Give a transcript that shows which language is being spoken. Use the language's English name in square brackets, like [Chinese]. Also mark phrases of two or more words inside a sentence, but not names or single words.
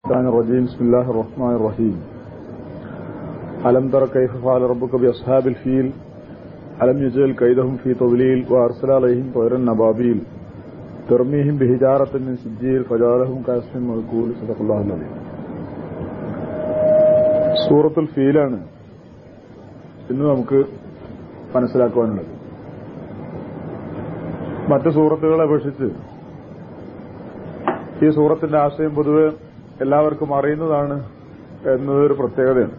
[Arabic] الشيطان الرجيم بسم الله الرحمن الرحيم ألم تر كيف فعل ربك بأصحاب الفيل ألم يجعل كيدهم في تضليل وأرسل عليهم طيرا أبابيل ترميهم بحجارة من سجيل فجعلهم كعصف مأكول صدق الله العظيم. [Malayalam] സൂറത്തുൽ ഫീലാണ് ഇന്ന് നമുക്ക് മനസ്സിലാക്കുവാനുള്ളത്. മറ്റു സൂറത്തുകളെ അപേക്ഷിച്ച് ഈ സൂറത്തിന്റെ ആശയം പൊതുവെ എല്ലാവർക്കും അറിയുന്നതാണ് എന്നതൊരു പ്രത്യേകതയാണ്.